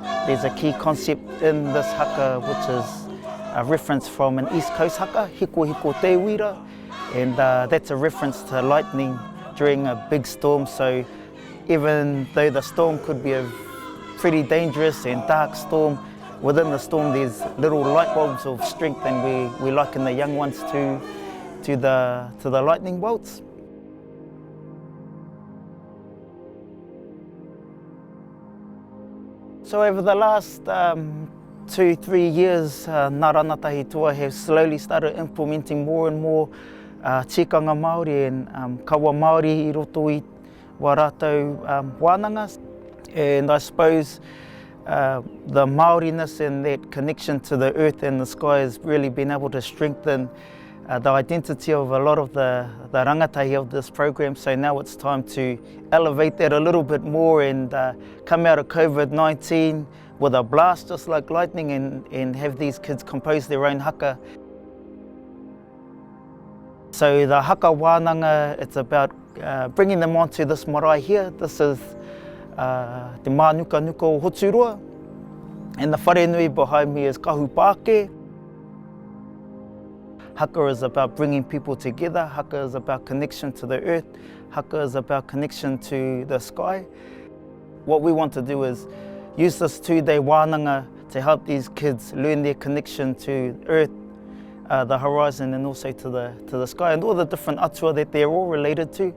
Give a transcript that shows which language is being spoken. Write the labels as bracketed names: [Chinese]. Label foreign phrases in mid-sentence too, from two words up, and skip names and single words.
[English] There's a key concept in this haka which is a reference from an East Coast haka, [Māori] hiko hiko te wira, [English] and that's a reference to lightning during a big storm. So even though the storm could be a pretty dangerous and dark storm, within the storm there's little light bulbs of strength, and we liken the young ones to the lightning bolts. So over the last 2-3 years, Ngā Rangatahi Toa have slowly started implementing more and more [Māori] tikanga Māori [English] and [Māori] kawa Māori i roto i wā rātou wānanga. [English] And I suppose the Māoriness and that connection to the earth and the sky has really been able to strengthen the identity of a lot of the rangatahi of this program. So now it's time to elevate that a little bit more and come out of COVID-19 with a blast just like lightning, and have these kids compose their own haka. So the [Māori] haka wānanga, [English] it's about bringing them onto this marae here. This is te mānuka nuka o Hoturua, and the wharenui behind me is kahu pāke. Haka is about bringing people together. Haka is about connection to the earth. Haka is about connection to the sky. What we want to do is use this 2-day wānanga to help these kids learn their connection to earth, the horizon, and also to the sky, and all the different atua that they're all related to.